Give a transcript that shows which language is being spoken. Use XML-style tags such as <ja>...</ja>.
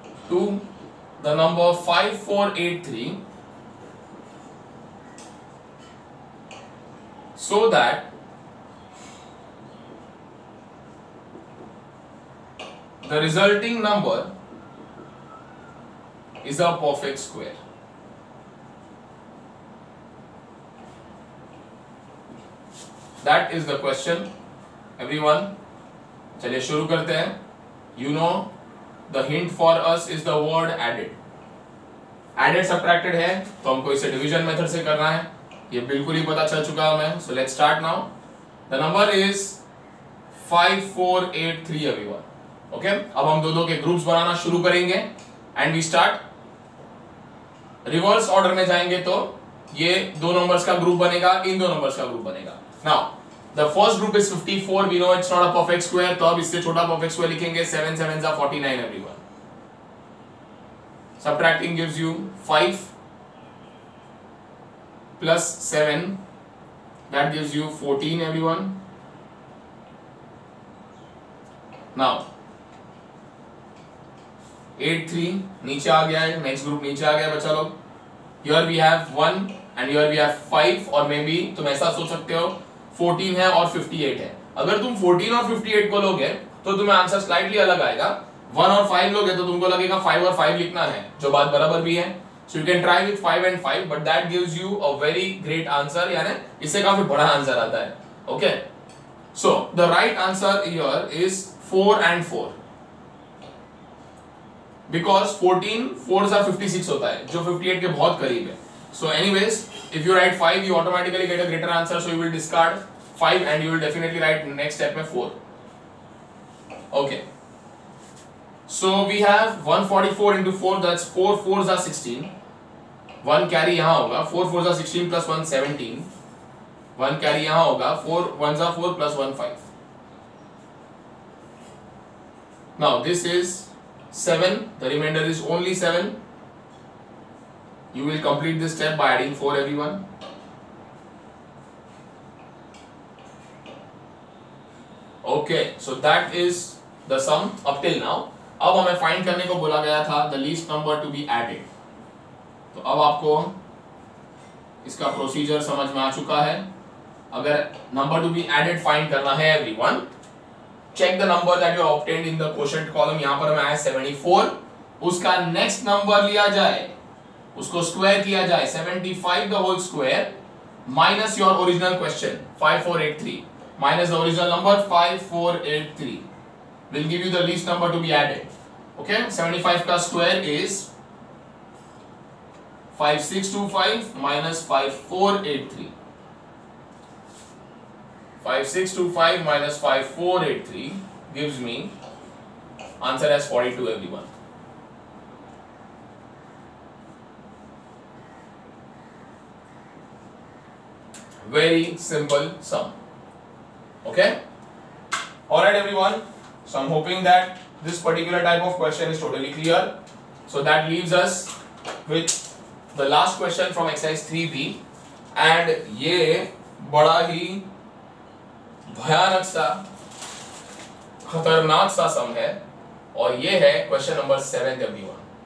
<en>to the number 5483 so that the resulting number is a perfect square. That is the question everyone.</en> <hi>चलिए शुरू करते हैं.</hi> <en>You know the hint for us is the word added.</en> <hi>Added subtracted है तो हमको इसे division method से करना है, ये बिल्कुल ही पता चल चुका हमें.</hi> <en>So let's start now. The number is 5483 everyone.</en> <hi>Okay, अब हम दो के ग्रुप्स बनाना शुरू करेंगे</hi> <en>and we start.</en> <hi>Reverse order में जाएंगे तो ये दो नंबर्स का ग्रुप बनेगा, इन दो नंबर्स का ग्रुप बनेगा.</hi> <en>Now the first group is 54. We know it's not a perfect square,</en> <hi>तो अब इससे छोटा perfect square लिखेंगे.</hi> <en>7 7s are 49 everyone. Subtracting gives you 5 plus 7, that gives you 14 everyone.</en> <hi>Now 8 3 नीचे आ गया है, नेक्स्ट ग्रुप नीचे आ गया बच्चा लोग.</hi> <en>Here we have 1 and here we have 5,</en> <hi>और मे बी तुम ऐसा सोच सकते हो 14 है और 58 है. अगर तुम 14 और 58 को लोगे तो तुम्हें आंसर स्लाइटली अलग आएगा. 1 और 5 लोगे तो तुमको लगेगा 5 और 5 लिखना है, जो बात बराबर भी है.</hi> <en>So you can try with 5 and 5, but that gives you a very great answer,</en> <hi>यानी इससे काफी बड़ा आंसर आता है.</hi> <en>Okay, so the right answer here is 4 and 4 because 14 4s are 56</en> <hi>होता है जो 58 के बहुत करीब है.</hi> <en>So anyways, if you write 5 you automatically get a greater answer, so you will discard 5 and you will definitely write next step में 4. Okay, so we have 144 into 4, that's 4 4s are 16, 1 carry</en> <hi>यहाँ होगा,</hi> <en>4 4s are 16 plus 1 17, 1 carry यहाँ होगा, 4 1s are 4 plus 1 5. Now this is 7, the remainder is only 7. You will complete this step by adding 4 everyone. Okay, so that is the sum up till now.</en> <hi>अब हमें find करने को बोला गया था</hi> <en>the least number to be added.</en> <hi>तो अब आपको इसका प्रोसीजर समझ में आ चुका है.</hi> <en>अगर number to be added find करना है everyone, check the number that you obtained in the quotient column.</en> <hi>यहां पर हमें आया 74, उसका नेक्स्ट नंबर लिया जाए, उसको स्क्वायर किया जाए,</hi> <en>75 the whole square minus your original question 5483 minus the original number 5483 will give you the least number to be added. Okay, 75 का square is 5625 minus 5483. 5625 minus 5483 gives me answer as 42 everyone. Very simple sum. Okay, alright everyone, so I'm hoping that this particular type of question is totally clear. So that leaves us with the last question from exercise 3b, and</en> <hi>ये बड़ा ही भयानक सा खतरनाक सा सम है, और ये है क्वेश्चन नंबर 7 everyone.</hi>